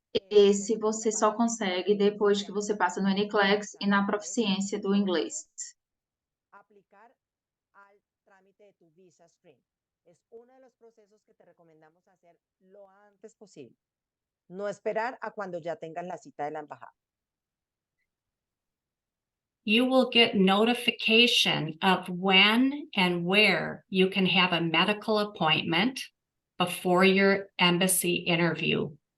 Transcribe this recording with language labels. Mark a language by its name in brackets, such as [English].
[Portuguese] Esse você só consegue depois que você passa no NCLEX e na proficiência do inglês. [Spanish] aplicar al trámite de tu visa screen. Es uno de los procesos que te recomendamos hacer lo antes posible. No esperar a cuando ya tengas la cita de la embajada. [English] You will get notification of when and where you can have a medical appointment before your embassy interview.